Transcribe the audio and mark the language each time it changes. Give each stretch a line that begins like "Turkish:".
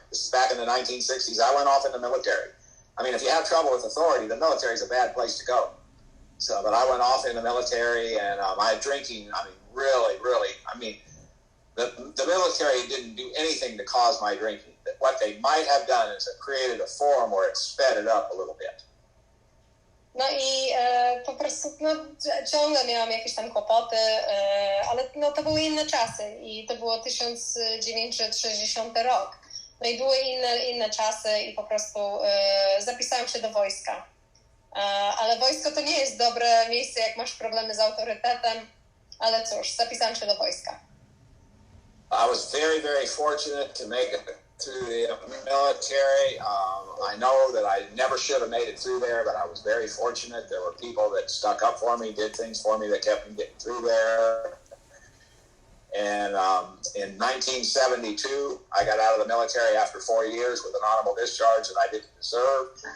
English: This is back in the 1960s. I went off in the military. I mean, if you have trouble with authority, the military is a bad place to go. So, but I went off in the military, and my drinking, I mean, really, I mean, the military didn't do anything to cause my drinking. What they might have done is it created a forum where it sped it up a little bit.
Polish: No i po prostu ciągle miałam jakieś tam kłopoty, ale to były inne czasy i to było 1960 rok. No i były inne czasy i po prostu zapisałam się do wojska. Ale wojsko to nie jest dobre miejsce, jak masz problemy z autorytetem, ale cóż, zapisałam się do wojska.
English: I was very, very fortunate to make it through the military. I know that I never should have made it through there, but I was very fortunate. There were people that stuck up for me, did things for me that kept me getting through there. And in 1972, I got out of the military after 4 years with an honorable discharge that I didn't deserve.